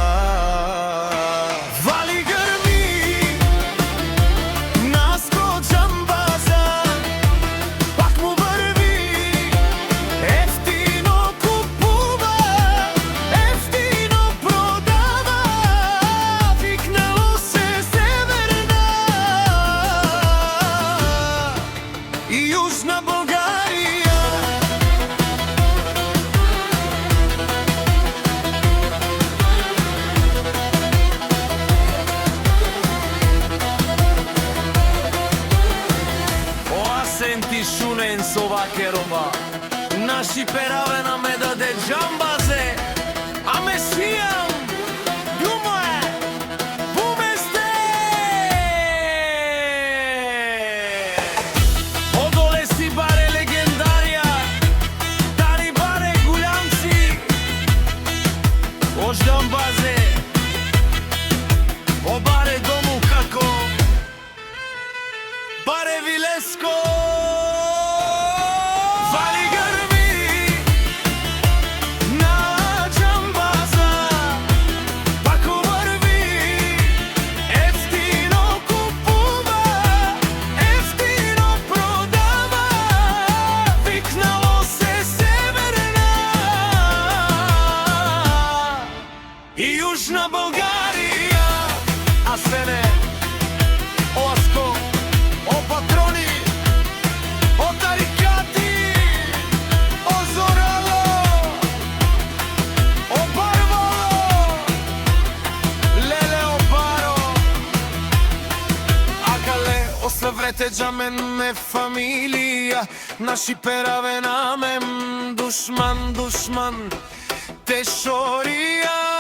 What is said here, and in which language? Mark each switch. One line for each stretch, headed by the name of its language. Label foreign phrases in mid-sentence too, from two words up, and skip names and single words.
Bulgarian: Вали гърми, Наско Джамбаза, пак му върви, ефтино купува, ефтино продава, викнало се Северна и Южна България.
Romany: О Асен ти шунен совакерова, наши пераве на ме даде Джамбазе, а ме свијам, љубо е, буместе! Одоле си баре легендарија, Дани баре Гулянци, о Джамбазе, о баре дому како, баре Вилеско.
Bulgarian: Вали гърми, на Джамбаза, пак върви, ефтино купува, ефтино продава, викнало се Северна и Южна България.
Romany: Асене, о Аско, о патрони, о тарикати, о Зорало, о Барбало, леле о Баро, акале о съврете джамене фамилија, наши пераве намем, душман, душман, те шорија.